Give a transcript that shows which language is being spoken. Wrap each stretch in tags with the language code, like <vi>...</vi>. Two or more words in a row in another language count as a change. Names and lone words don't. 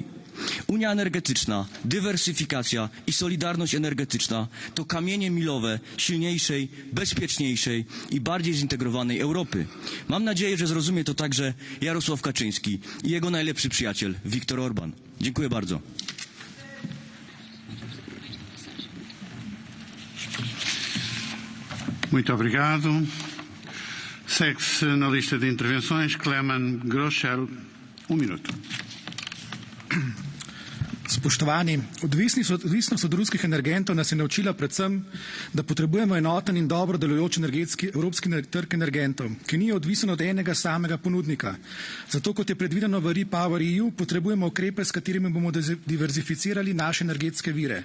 <pl>Unia energetyczna, dywersyfikacja i solidarność energetyczna to kamienie milowe silniejszej, bezpieczniejszej i bardziej zintegrowanej Europy. Mam nadzieję, że zrozumie to także Jarosław Kaczyński i jego najlepszy przyjaciel Viktor Orban. Dziękuję bardzo.</pl> <pt>Muito obrigado. Segue-se na lista de intervenções Kleman Groscher, minuto.</pt> <sl>Spoštovani, odvisnost od ruskih energentov nas je naučila predvsem, da potrebujemo enoten in dobro delujoč evropski trg energentov, ki ni odvisen od enega samega ponudnika. Zato, kot je predvideno v REPowerEU, potrebujemo ukrepe, s katerimi bomo diverzificirali naše energetske vire.</sl>